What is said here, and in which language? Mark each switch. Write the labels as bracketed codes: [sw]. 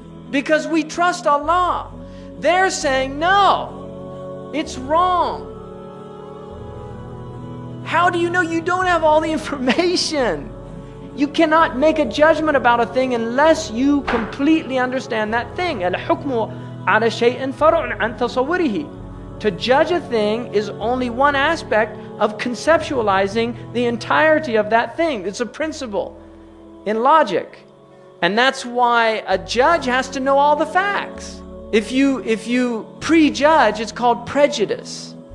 [en] Because we trust Allah. They're saying, no, it's wrong. How do you know? You don't have all the information. You cannot make a judgment about a thing unless you completely understand that thing. [ar] الحكم على شيء فرع عن تصوره. [en] To judge a thing is only one aspect of conceptualizing the entirety of that thing. It's a principle in logic. And that's why a judge has to know all the facts. If you prejudge, it's called prejudice.